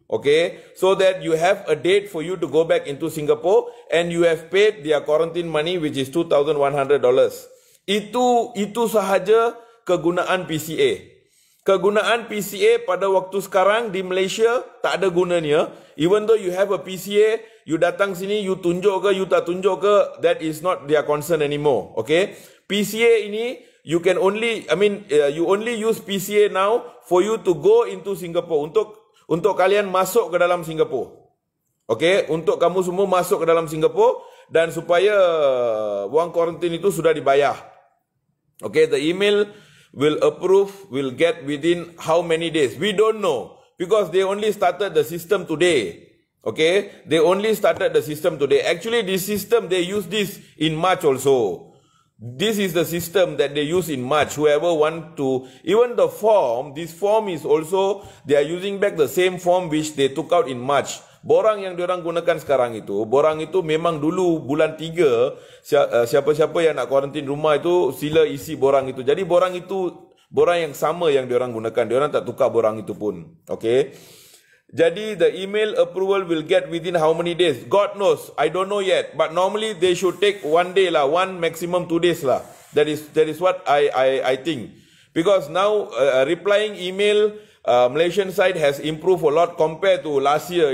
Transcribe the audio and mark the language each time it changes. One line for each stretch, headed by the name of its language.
English: Okay, so that you have a date for you to go back into Singapore and you have paid their quarantine money, which is $2,100.
Malay: Itu sahaja kegunaan PCA. Kegunaan PCA pada waktu sekarang di Malaysia tak ada gunanya.
English: Even though you have a PCA, you
Malay: datang sini,
English: you
Malay: tunjuk ke,
English: you
Malay: tak tunjuk ke,
English: that is not their concern anymore. Okay, PCA ini you can only, you only use PCA now for you to go into Singapore,
Malay: untuk kalian masuk ke dalam Singapura. Okay, untuk kamu semua masuk ke dalam Singapura, dan supaya wang kuarantin itu sudah dibayar.
English: Okay, the email will get within how many days? We don't know, because they only started the system today. Okay, they only started the system today. Actually, this system, they use this in March also. This is the system that they use in March. Whoever want to, even the form, this form is also, they are using back the same form which they took out in March.
Malay: Borang yang diorang gunakan sekarang itu, borang itu memang dulu bulan 3, siapa-siapa yang nak kuarantin rumah itu, sila isi borang itu. Jadi borang itu, borang yang sama yang diorang gunakan. Diorang tak tukar borang itu pun. Okay. Jadi
English: the email approval will get within how many days? God knows. I don't know yet. But normally they should take 1 day lah, 1 maximum 2 days lah. That is what I think. Because now replying email, Malaysian side has improved a lot compared to last year.